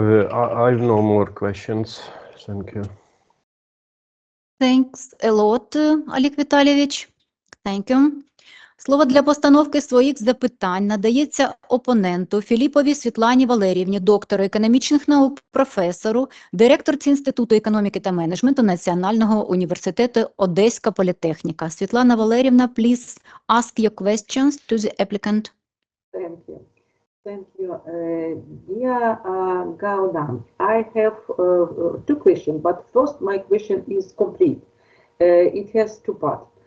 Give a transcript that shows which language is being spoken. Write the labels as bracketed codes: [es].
[en] I have no more questions. Thank you. Thanks a lot, Олег Віталійович. Thank you. [uk] Слово для постановки своїх запитань надається опоненту Філіповій Світлані Валеріївні, доктору економічних наук, професору, директорці Інституту економіки та менеджменту Національного університету Одеська політехніка. [en] Світлана Валеріївна, please ask your questions to the applicant. Thank you. Thank you. Dear Гао Лян, I have two questions, but first my question is complete. It has two parts.